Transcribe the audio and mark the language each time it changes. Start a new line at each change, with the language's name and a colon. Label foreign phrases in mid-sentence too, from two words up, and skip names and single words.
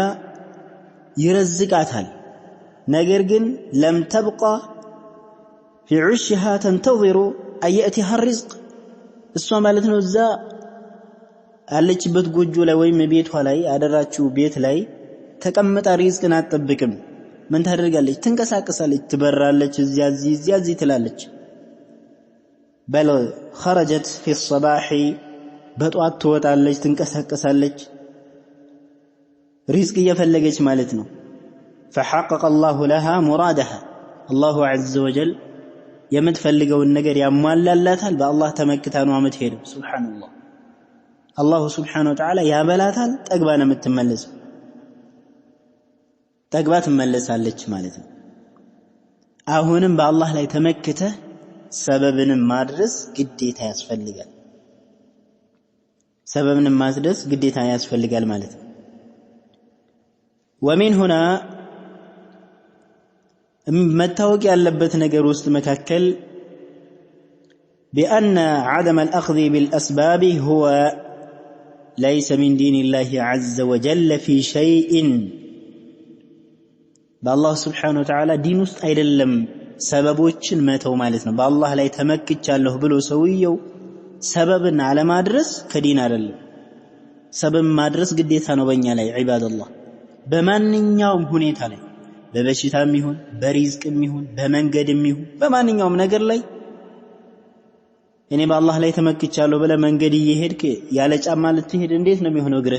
Amharic: ይረዝቃታል። ነገር ግን
Arabic: لم تبق في عشها تنتظر أن يأتيها رزق
Amharic: እሷ ማለት ነው እዛ ያለችበት ጎጆ ላይ ወይም ቤቷ ላይ ያደራችው ቤት ላይ ተቀምጣ ሪዝቅን አትጠብቅም። ምን ታደርጋለች? ትንቀሳቀሳለች፣ ትበራለች፣ እዚያ ትላለች። በል
Arabic: خرجت في الصباح
Amharic: በጧት ትወጣለች፣ ትንቀሳቀሳለች፣ ሪዝቅ እየፈለገች ማለት ነው።
Arabic: فحقق الله لها مرادها الله عز وجل
Amharic: የምትፈልገውን ነገር ያሟላላታል። በአላህ ተመክታ ነው የምትሄደው። ሱብሃንአላህ
Arabic: الله سبحانه وتعالى
Amharic: ያበላታል፣ ጠግባ ነው የምትመለሰው። ጠግባ ትመለሳለች ማለት ነው። አሁንም በአላህ ላይ ተመክተህ ሰበብንም ማድረስ ግዴታ ያስፈልጋል። ሰበብንም ማድረስ ግዴታ ያስፈልጋል ማለት ነው።
Arabic: ومن هنا
Amharic: መታወቅ ያለበት ነገር ውስጥ መካከል
Arabic: بأن عدم الأخذ بالأسباب هو ليس من دين الله عز وجل في شيء بالله سبحانه وتعالى
Amharic: دين ውስጥ አይደለም ሰበቦችን መተው ማለት ነው። በአላህ ላይ ተመክቻለሁ ብሎ ሰውየው ሰበብን አለማድረስ ከዲን አይደለም። ሰበብ ማድረስ ግዴታ ነው በእኛ ላይ ዒባደላህ። በማንኛውም ሁኔታ ላይ በበሽታም ይሁን በሪዝቅም ይሁን በመንገድም ይሁን በማንኛውም ነገር ላይ እኔ በአላህ ላይ ተመክቻለሁ ብለህ መንገድ እየሄድክ ያለ ጫማ ልትሄድ እንዴት ነው የሚሆነው እግርህ?